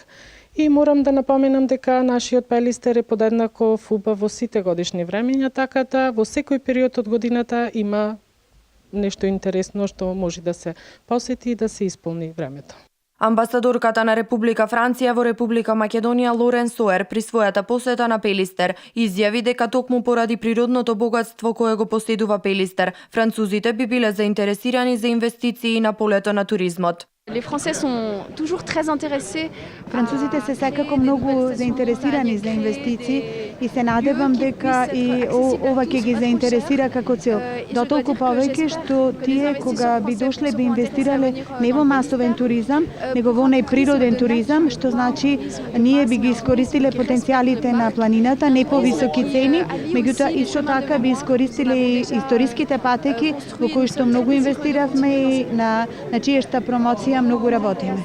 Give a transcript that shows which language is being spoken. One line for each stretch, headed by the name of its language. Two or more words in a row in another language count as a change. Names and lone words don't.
Macedonian: И морам да напоменам дека нашиот Пелистер е подеднаков убав во сите годишни времења, така да во секој период од годината има нешто интересно што може да се посети и да се исполни времето. Амбасадорката на Република Франција во Република Македонија Лорен Соер при својата посета на Пелистер изјави дека токму поради природното богатство кое го поседува Пелистер, французите би биле заинтересирани за инвестиции на полето на туризмот.
French: Les Français sont toujours très intéressés.
Macedonian: Французите се секако многу заинтересирани за инвестиции и се надевам дека и ова ќе ги заинтересира како цел. Дотолку повеќе што тие кога би дошле би инвестирале не во масовен туризам, него во природен туризам, што значи ние би ги искористиле потенцијалите на планината, не по високи цени, меѓутоа исто така би искористиле и историските патеки во кои што многу инвестиравме и на чијешта промоција многу работиме.